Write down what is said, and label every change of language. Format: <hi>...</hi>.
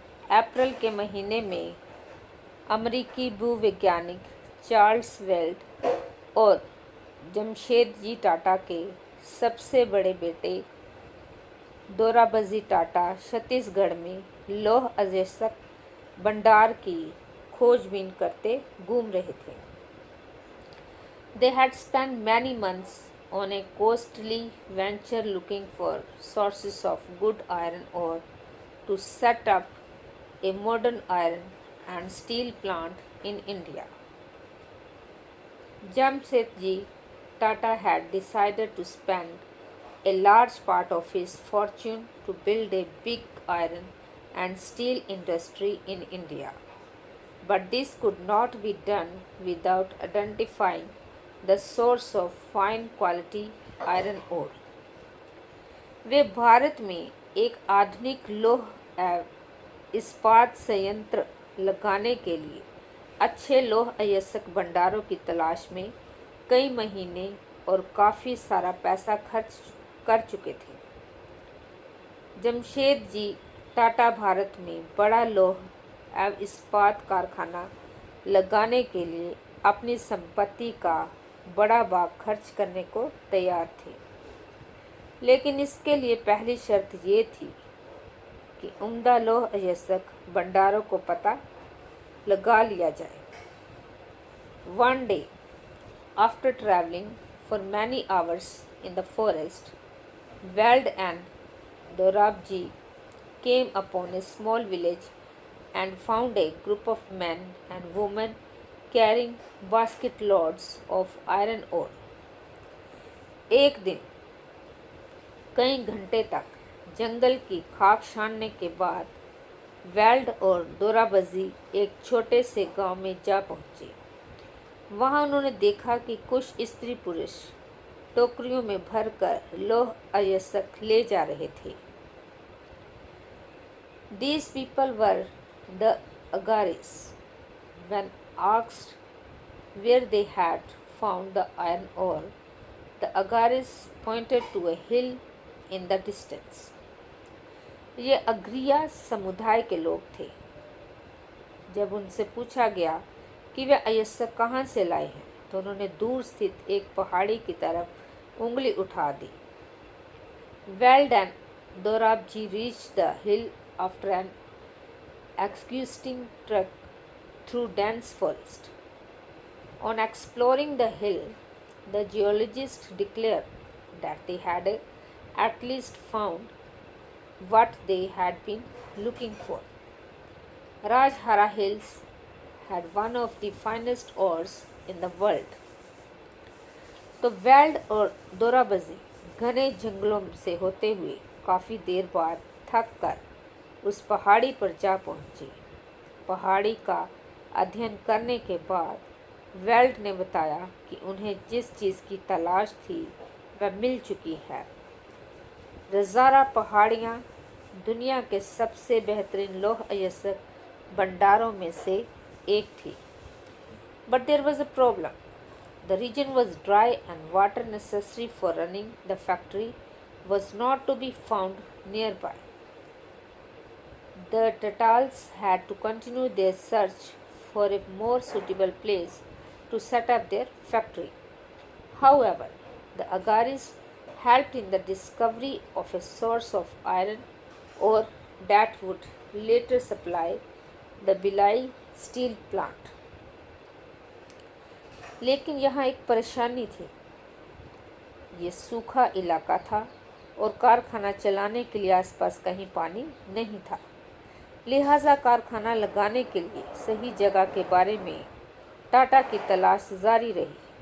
<hi>अप्रैल के महीने में अमेरिकी भूवैज्ञानिक चार्ल्स वेल्ड और जमशेदजी टाटा के सबसे बड़े बेटे दोराबजी टाटा छत्तीसगढ़ में लौह अयस्क भंडार की खोजबीन करते घूम रहे थे।</hi> <en>They had spent many months on a costly venture looking for sources of good iron ore to set up a modern iron and steel plant in India. Jamsetji Tata had decided to spend a large part of his fortune to build a big iron and steel industry in India. But this could not be done without identifying the source of fine quality iron ore.</en> <hi>वे भारत में एक आधुनिक लौह इस्पात संयंत्र लगाने के लिए अच्छे लौह अयस्क भंडारों की तलाश में कई महीने और काफ़ी सारा पैसा खर्च कर चुके थे। जमशेदजी टाटा भारत में बड़ा लौह एवं इस्पात कारखाना लगाने के लिए अपनी संपत्ति का बड़ा भाग खर्च करने को तैयार थे, लेकिन इसके लिए पहली शर्त ये थी कि उम्दा लौह अयस्क भंडारों को पता लगा लिया जाए।</hi> <en>One day, after traveling for many hours in the forest, Weld and Dorabji came upon a small village and found a group of men and women carrying basket loads of iron ore.</en> <hi>एक दिन कई घंटे तक जंगल की खाक छानने के बाद वेल्ड और दोराबजी एक छोटे से गांव में जा पहुंचे। वहां उन्होंने देखा कि कुछ स्त्री पुरुष टोकरियों में भरकर लौह अयस्क ले जा रहे थे।</hi> <en>These people were the Agaris. When asked where they had found the iron ore, the Agaris pointed to a hill in the distance.</en> <hi>ये अग्रिया समुदाय के लोग थे। जब उनसे पूछा गया कि वे अयस्क कहाँ से लाए हैं, तो उन्होंने दूर स्थित एक पहाड़ी की तरफ उंगली उठा दी।</hi> <en>Weld and Dorabji reached the hill after an exhausting trek through dense forest. On exploring the hill, the geologists declared that they had at least found what they had been looking for. Rajhara Hills had one of the finest ores in the world.</en> <hi>तो weld और दोराबजी घने जंगलों से होते हुए काफ़ी देर बाद थक कर उस पहाड़ी पर जा पहुंचे। पहाड़ी का अध्ययन करने के बाद वेल्ड ने बताया कि उन्हें जिस चीज़ की तलाश थी वह मिल चुकी है। रज़ारा पहाड़ियाँ दुनिया के सबसे बेहतरीन लौह अयस्क भंडारों में से एक थी।</hi> <en>But there was a problem. The reason was dry and water necessary for running the factory was not to be found nearby. The Tatals had to continue their search for a more suitable place to set up their factory. However, the Agaris helped in the discovery of a source of iron ore that would later supply the Bilai steel plant.</en> <hi>लेकिन यहाँ एक परेशानी थी। ये सूखा इलाका था और कारखाना चलाने के लिए आसपास कहीं पानी नहीं था। लिहाजा कारखाना लगाने के लिए सही जगह के बारे में टाटा की तलाश जारी रही।</hi>